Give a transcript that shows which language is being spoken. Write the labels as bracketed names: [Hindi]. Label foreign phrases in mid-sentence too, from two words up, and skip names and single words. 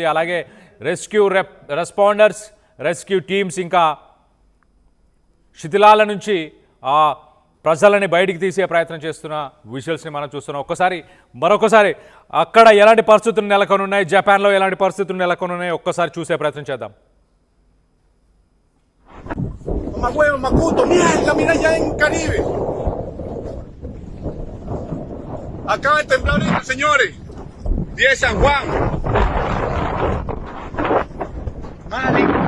[Telugu] అలాగే [English] rescue teams [Telugu] ఇంకా శిథిలాల నుంచి ఆ ప్రజలని బయటికి తీసే ప్రయత్నం చేస్తున్న విజువల్స్ని మనం చూస్తున్నాం. మరొకసారి అక్కడ ఎలాంటి పరిస్థితులు నెలకొని ఉన్నాయి, జపాన్లో ఎలాంటి పరిస్థితులు నెలకొని ఉన్నాయి ఒక్కసారి చూసే ప్రయత్నం చేద్దాం. [Spanish] Mamagüevo, Macuto, mierda, mira allá en Caribe. Acaba de temblar ahorita, señores. 10 San Juan. Vale.